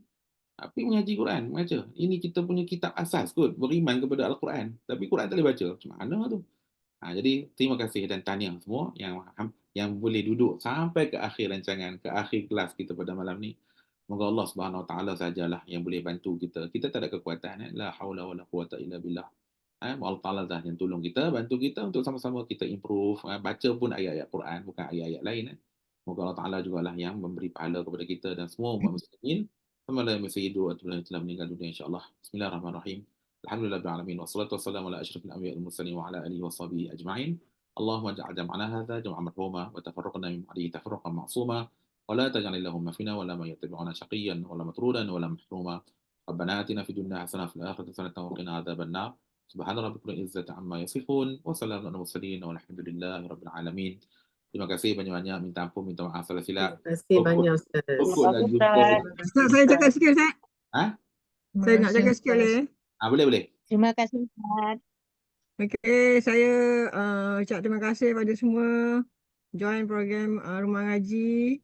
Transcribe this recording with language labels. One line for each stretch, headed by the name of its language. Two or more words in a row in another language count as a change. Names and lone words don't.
Malay: Tapi mengaji Quran, baca. Ini kita punya kitab asas kot, beriman kepada Al-Quran. Tapi Quran tak boleh baca. Macam mana tu? Jadi terima kasih dan tahniah semua yang boleh duduk sampai ke akhir rancangan, ke akhir kelas kita pada malam ni. Semoga Allah
Arabic: سبحانه وتعالى
Malay: sajalah yang boleh bantu kita. Kita tak ada kekuatan.
Arabic: لا حول ولا قوة إلا بالله. الله تعالى
Malay: dah yang tolong kita, bantu kita untuk sama-sama kita improve, baca pun ayat-ayat Quran, bukan ayat-ayat lain. Moga
Arabic: الله تعالى
Malay: jugalah yang memberi pahala kepada kita dan semua umat muslimin sama ada yang masih hidup atau yang telah meninggal dunia, insyaAllah.
Arabic: بسم الله الرحمن الرحيم. الحمد لله رب العالمين والصلاة والسلام على أشرف الأنبياء والمرسلين وعلى آله وصحبه أجمعين. اللهم اجعل جمعنا هذا جمعا مرحوما وتفرقنا من بعده تفرقا معصوما ولا تجعل لهم فينا ولا من يتبعنا شقيا ولا مطرودا ولا محروما. ربنا آتنا في الدنيا حسنة وفي الآخرة حسنة وقنا عذاب النار. سبحان ربك رب العزة عما يصفون وسلام على المرسلين والحمد لله رب العالمين.
Malay: Terima kasih banyak-banyak, minta ampun, minta maaf salah silap. Terima kasih banyak Ustaz. Pokok dah jumpa. Ustaz, saya cakap sikit Ustaz. Ha? Saya nak cakap sikit boleh? Boleh. Terima kasih Ustaz. Okey, saya ucap terima kasih pada semua join program Rumah Ngaji.